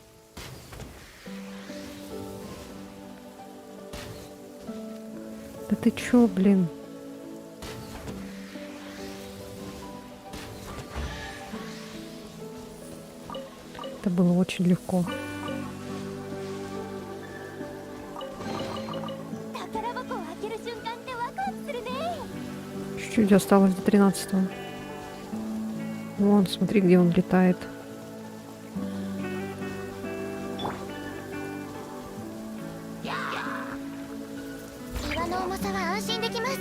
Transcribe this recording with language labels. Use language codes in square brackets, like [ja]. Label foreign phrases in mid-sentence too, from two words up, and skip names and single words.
[ru] Да ты чё, блин? Это было очень легко. [ja] 宝箱を開ける瞬間ってワクワクするね。 [ru] Чуть-чуть осталось до 13-го. Вон, смотри, где он летает. [ja] 岩の重さは安心できます。